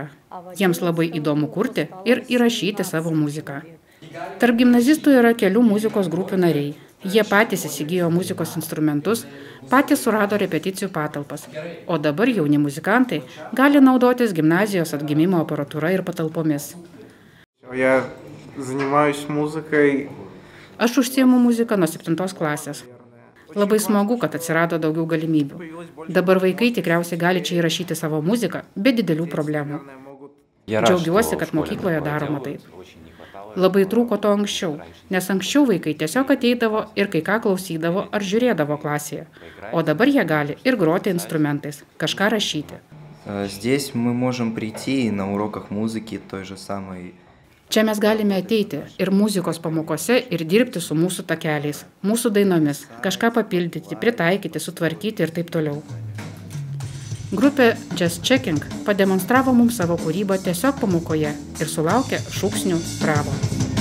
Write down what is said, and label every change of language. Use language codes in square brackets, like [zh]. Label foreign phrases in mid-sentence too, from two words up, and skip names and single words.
[lt] Jiems labai įdomu kurti ir įrašyti savo muziką. Tarp gimnazistų yra kelių muzikos grupių nariai. Jie patys įsigijo muzikos instrumentus, patys surado repeticijų patalpas, o dabar jauni muzikantai gali naudotis gimnazijos atgimimo aparatūra ir patalpomis. [ru] Я занимаюсь музыкой. [lt] Aš užsiemu muziką nuo 7 klasės. Labai smagu, kad atsirado daugiau galimybių. Dabar vaikai tikriausiai gali čia įrašyti savo muziką be didelių problemų. Džiaugiuosi, kad mokykloje daroma taip. Labai trūko to anksčiau, nes anksčiau vaikai tiesiog ateidavo ir kai ką klausydavo ar žiūrėdavo klasėje. O dabar jie gali ir groti instrumentais, kažką rašyti. [ru] Здесь мы можем прийти на уроках музыки той же самой. [lt] Čia mes galime ateiti ir muzikos pamokose ir dirbti su mūsų takeliais, mūsų dainomis, kažką papildyti, pritaikyti, sutvarkyti ir taip toliau. Grupė Just Checking pademonstravo mums savo kūrybą tiesiog pamokoje ir sulaukė šūksnių bravo.